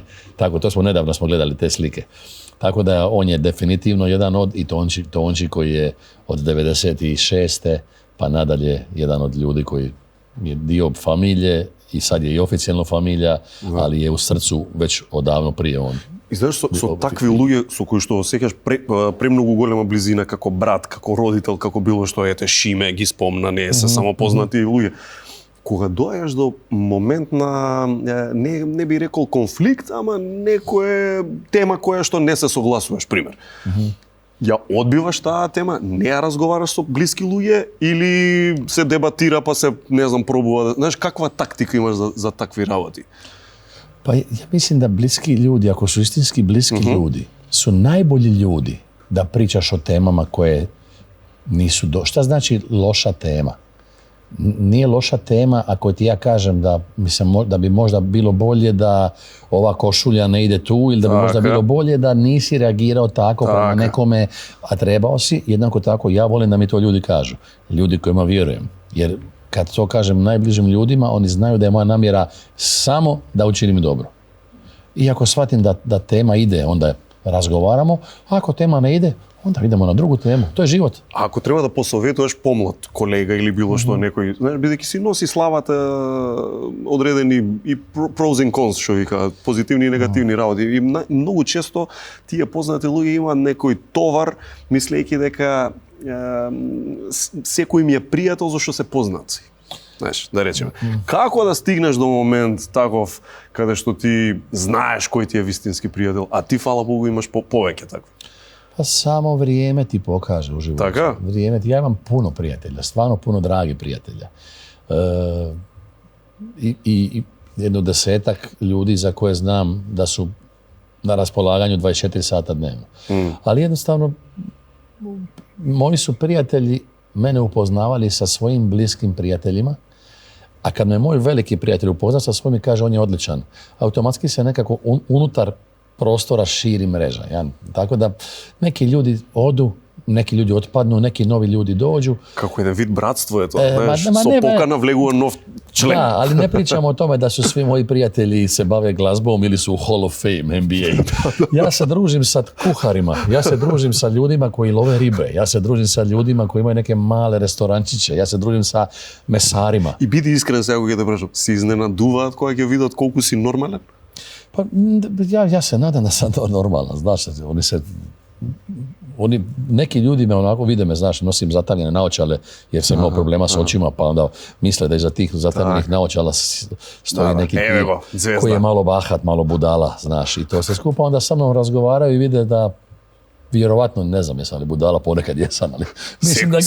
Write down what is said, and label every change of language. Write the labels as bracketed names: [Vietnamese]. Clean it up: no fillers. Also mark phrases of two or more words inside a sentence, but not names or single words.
[Croatian] Tako, nedavno smo gledali te slike. Tako da on je definitivno jedan od, i Tonči koji je od 96. pa nadalje jedan od ljudi koji je dio familije i sad je i oficijalno familija, ali je u srcu već odavno prije on. [Macedonian] И знаеш, со такви луѓе со кои што осеќаш премногу голема близина како брат, како родител, како било што, ете, Шиме ги спомна, не се само познати луѓе. Кога доаѓаш до момент на, не би рекол конфликт, ама некоја тема која што не се согласуваш, пример. Ја одбиваш таа тема, не ја разговараш со блиски луѓе или се дебатира па се, не знам, пробува, знаеш, каква тактика имаш за такви работи? [Croatian] Pa ja mislim da bliski ljudi, ako su istinski bliski ljudi, su najbolji ljudi da pričaš o temama koje nisu Šta znači loša tema? Nije loša tema ako ti ja kažem da bi možda bilo bolje da ova košulja ne ide tu ili da bi možda bilo bolje da nisi reagirao tako prema nekome, a trebao si. Jednako tako ja volim da mi to ljudi kažu. Ljudi kojima vjerujem. Jer kad to kažem najbližim ljudima, oni znaju da je moja namjera samo da učinim dobro. I ako shvatim da tema ide, onda razgovaramo, a ako tema ne ide, onda idemo na drugu temu. To je život. [Macedonian] А ако треба да посоветуваш помлад колега или било што некој, знаеш, бидејќи си носи славата одредени и [English] pros and cons, [Macedonian] што вика, позитивни и негативни работи. И многу често тие познати луѓе имаат некој товар, мислејќи дека секој им е пријател зашто се познати. Знаеш, да речеме. Како да стигнеш до момент таков каде што ти знаеш кој ти е вистински пријател, а ти, фала Богу, имаш повеќе такви? [Croatian] Pa samo vrijeme ti pokaže u životu. [Macedonian] Така? [Croatian] Ja imam puno prijatelja, stvarno puno dragih prijatelja. I jedno 10-ak ljudi za koje znam da su na raspolaganju 24 sata dnevno. Ali jednostavno, moji su prijatelji mene upoznavali sa svojim bliskim prijateljima, a kad me moj veliki prijatelj upozna sa svojim i kaže on je odličan, automatski se nekako unutar prostora širi mreža. Ja? Tako da neki ljudi odu, neki ljudi otpadnu, neki novi ljudi dođu. [Macedonian] Како еден вид братство е тоа, знаеш, со покана влегува нов член. [Croatian] Da, ali ne pričamo o tome da su svi moji prijatelji se bave glazbom ili su u Hall of Fame, NBA. Ja se družim sa kuharima, ja se družim sa ljudima koji love ribe, ja se družim sa ljudima koji imaju neke male restorančiće, ja se družim sa mesarima. [Macedonian] И биди искрен сега кога ќе те прашам, се изненадуваат кога ќе видат колку си нормален? [Croatian] Pa ja se nadam da sam to normalan, znaš, neki ljudi me onako vide me, znaš, nosim zataljene naočale jer sam imao problema s očima, pa onda misle da iza tih zataljenih naočala stoji neki koji je malo bahat, malo budala, znaš, i to se skupa onda sa mnom razgovaraju i vide da vjerovatno, ne znam jesam li budala, ponekad jesam, ali mislim da